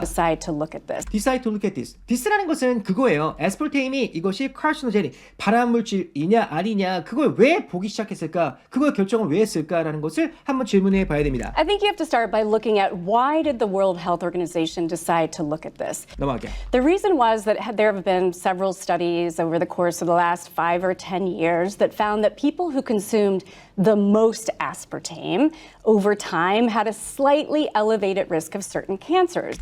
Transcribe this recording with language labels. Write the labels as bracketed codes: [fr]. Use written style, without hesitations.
[en] decide to look at this? decide to look at this. [ko] this라는 것은 그거예요. aspartame이 이것이 carcinogenic, 발암물질이냐 아니냐, 그걸 왜 보기 시작했을까, 그걸 결정을 왜 했을까라는 것을 한번 질문해 봐야 됩니다. [en] I think you have to start by looking at why did the World Health Organization decide to look at this? [ko] 넘어갈게요. [en] The reason was that there have been several studies over the course of the last 5 or 10 years that found that people who consumed the most aspartame over time had a slightly elevated risk of certain cancers.